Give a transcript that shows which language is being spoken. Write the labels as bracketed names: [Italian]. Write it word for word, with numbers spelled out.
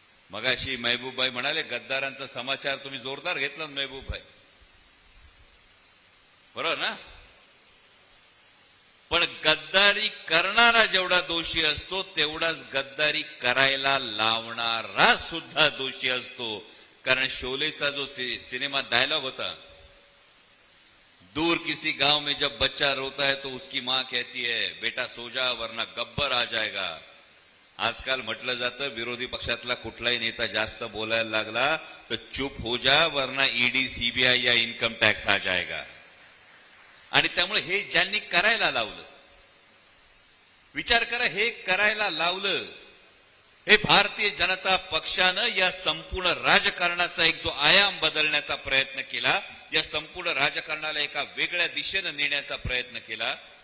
[Marathi] मगाशी महबूबभाई म्हणाले गद्दारांचा समाचार तुम्ही जोरदार घेतला महबूबभाई, बरोबर ना? पण गद्दारी करणारा जेवढा दोषी असतो तेवढाच गद्दारी करायला लावणारा सुद्धा दोषी असतो. कारण शोलेचा जो सिनेमा डायलॉग होता, [Hindi] दूर किसी गांव में जब बच्चा रोता है तो उसकी मां कहती है बेटा सो जा वरना गब्बर आ जाएगा. [Marathi] आजकाल म्हटलं जातं विरोधी पक्षातला कुठलाही नेता जास्त बोलायला लागला तर [Hindi] चूप हो जा वरना ईडी सीबीआय या इन्कम टॅक्स हा जायगा. [Marathi] आणि त्यामुळे हे ज्यांनी करायला लावलं, विचार करा, हे करायला लावलं हे भारतीय जनता पक्षानं या संपूर्ण राजकारणाचा एक जो आयाम बदलण्याचा प्रयत्न केला, या संपूर्ण राजकारणाला एका वेगळ्या दिशेनं नेण्याचा प्रयत्न केला.